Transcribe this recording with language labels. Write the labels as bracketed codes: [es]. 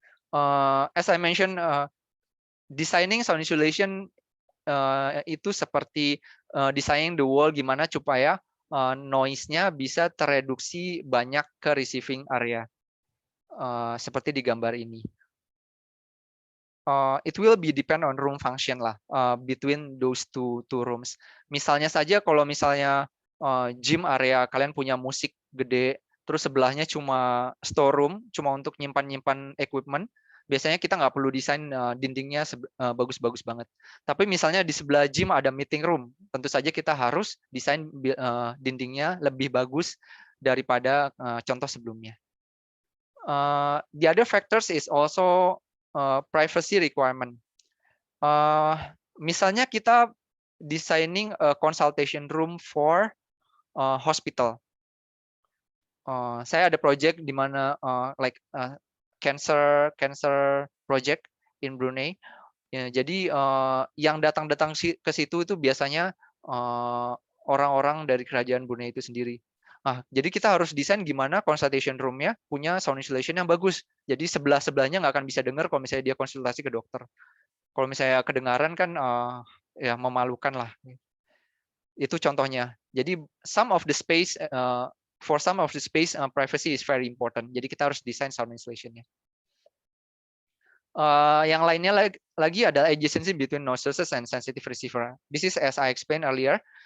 [en] As I mentioned, designing sound insulation [id] itu seperti [en] designing the wall [id] gimana supaya noise-nya bisa tereduksi banyak ke receiving area, seperti di gambar ini. [en] It will be depend on room function lah, between those two rooms. [id] Misalnya saja kalau misalnya gym area kalian punya musik gede, terus sebelahnya cuma storeroom, cuma untuk nyimpan equipment. biasanya kita nggak perlu desain dindingnya bagus-bagus banget. Tapi misalnya di sebelah gym ada meeting room, tentu saja kita harus desain dindingnya lebih bagus daripada contoh sebelumnya. [en] The other factors is also privacy requirement. [id] Misalnya kita [en] designing a consultation room for hospital. [id] Saya ada project di mana [en] cancer project in Brunei. [id] Ya, jadi yang datang ke situ itu biasanya orang-orang dari kerajaan Brunei itu sendiri. Jadi kita harus desain gimana consultation room-nya punya sound insulation yang bagus. Jadi sebelah-sebelahnya nggak akan bisa dengar kalau misalnya dia konsultasi ke dokter. Kalau misalnya kedengaran kan ya memalukan lah. Itu contohnya. Jadi [en] for some of the space, privacy is very important. [id] Jadi kita harus desain sound insulation-nya. Yang lainnya lagi adalah [en] adjacency between noise sources and sensitive receiver. This is as I explained earlier.